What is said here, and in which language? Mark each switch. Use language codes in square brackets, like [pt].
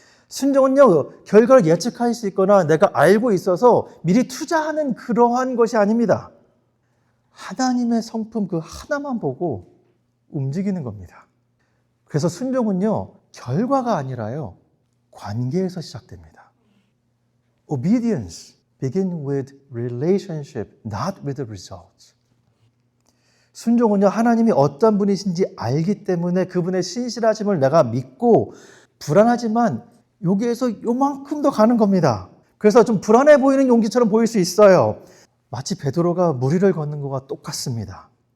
[ko] 순종은요, 결과를 예측할 수 있거나 내가 알고 있어서 미리 투자하는 그러한 것이 아닙니다. 하나님의 성품 그 하나만 보고 움직이는 겁니다. 그래서 순종은요, 결과가 아니라요, 관계에서 시작됩니다. [en] Obedience begins with relationship, not with the results. [ko] 순종은요, 하나님이 어떤 분이신지 알기 때문에 그분의 신실하심을 내가 믿고 불안하지만 여기에서 요만큼 더 가는 겁니다. 그래서 좀 불안해 보이는 용기처럼 보일 수 있어요. 마치 베드로가 무리를 걷는 것과 똑같습니다.